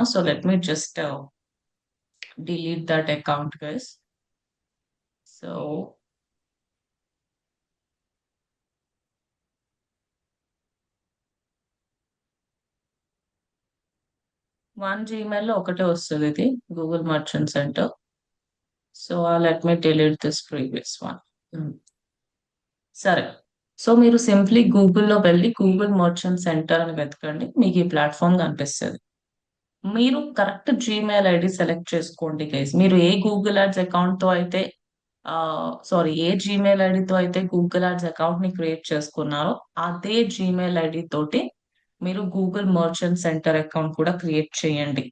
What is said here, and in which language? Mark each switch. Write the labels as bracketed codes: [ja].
[en] So let me just delete that account, guys. [te] So one Gmail లో ఒకటే వస్తుంది ఇది, Google merchant centre. [en] So let me delete this previous one. [te] సరే, so మీరు simply గూగుల్లో వెళ్ళి గూగుల్ మర్చెంట్ సెంటర్ అని వెతకండి, మీకు ఈ ప్లాట్ఫామ్ కనిపిస్తుంది. మీరు కరెక్ట్ జీమెయిల్ ఐడి సెలెక్ట్ చేసుకోండి గైస్. మీరు ఏ గూగుల్ యాడ్స్ అకౌంట్ తో అయితే సారీ, ఏ జీమెయిల్ ఐడితో అయితే గూగుల్ యాడ్స్ అకౌంట్ ని క్రియేట్ చేసుకున్నారో అదే జీమెయిల్ ఐడి తోటి మీరు గూగుల్ మర్చెంట్ సెంటర్ అకౌంట్ కూడా క్రియేట్ చేయండి.